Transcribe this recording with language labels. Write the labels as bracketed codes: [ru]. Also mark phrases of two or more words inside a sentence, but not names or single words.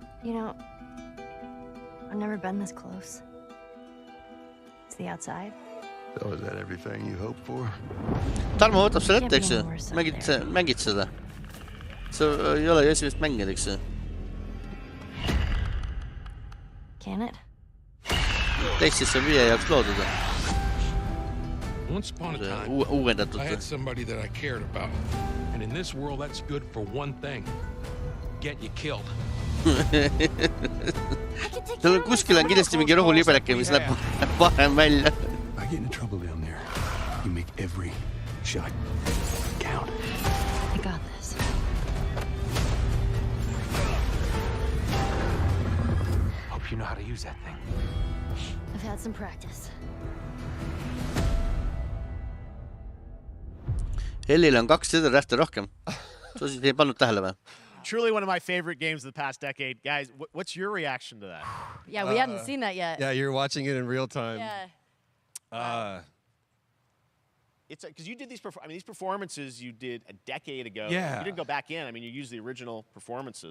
[en] You know, I've never been this close. It's the outside. So is that everything you hoped for? [et] Tarmo võtab selle ette, eks ju? Mängid seda? See ei ole esimest mängida, eks ju? [en] Can it? [et] Teistesse on 5 jaoks loodud. [en] Once upon a time, I had somebody that I cared about. And in this world, that's good for one thing. Get you killed. [et] Kuskil on kindlasti mingi rohulibeleke, mis läheb parem välja. [en] I get into trouble down there. You make every shot count. I got this. Hope you know how to use that thing. I've had some practice. [et] Hellil on 2 sõdurrähte rohkem. Sa ei pannud tähele või? [en] Truly one of my favorite games of the past decade. Guys, what's your reaction to that? Yeah, we hadn't seen that yet. Yeah, you're watching it in real time. Yeah. It's because you did these performances you did a decade ago. Yeah. You didn't go back in. I mean, you used the original performances.